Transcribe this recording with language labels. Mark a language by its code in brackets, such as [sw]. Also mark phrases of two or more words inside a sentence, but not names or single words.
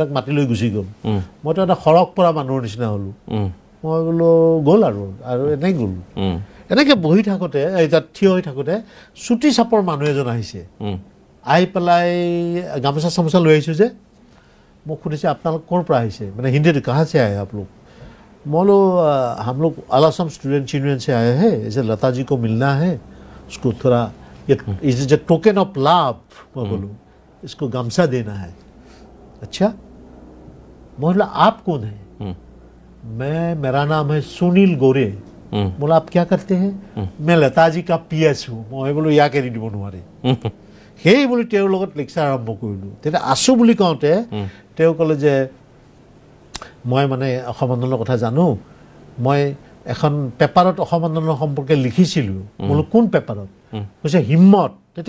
[as] দাক মাতি লৈ গুচি গ'ল মইতো এটা সৰগ পৰা মানুহৰ নিচিনা হ'লোঁ মই বোলো গ'ল আৰু এনেই গ'লোঁ এনেকৈ বহি থাকোঁতে তাত থিয় হৈ থাকোঁতে চুটি চাপৰ মানুহ এজন আহিছে আহি পেলাই গামোচা চামোচা লৈ আহিছোঁ যে মোক সুধিছে আপোনালোক ক'ৰ পৰা আহিছে মানে হিন্দীত [hi] কাহা से आए आप लोग मैं बोलो हम लोग आलासम स्टूडेंट यूनियन से आए हैं ऐसे लता जी को मिलना है उसको थोड़ा ये [en] is a token of love [hi] मैं बोलूँ इसको गामसा देना है अच्छा मैं बोला आप कौन है मेरा नाम है सुनील गोरे बोला आप क्या करते हैं मैं लता जी का PS हूँ मैं बोलो या के [as] দিব নোৱাৰে সেই বুলি তেওঁৰ লগত লেকচাৰ আৰম্ভ কৰিলোঁ তেতিয়া আছোঁ বুলি কওঁতে তেওঁ ক'লে যে মই মানে অসম আন্দোলনৰ কথা জানো মই এখন পেপাৰত অসম আন্দোলনৰ সম্পৰ্কে লিখিছিলোঁ বোলো কোন পেপাৰত কৈছে হিম্মত তেতিয়া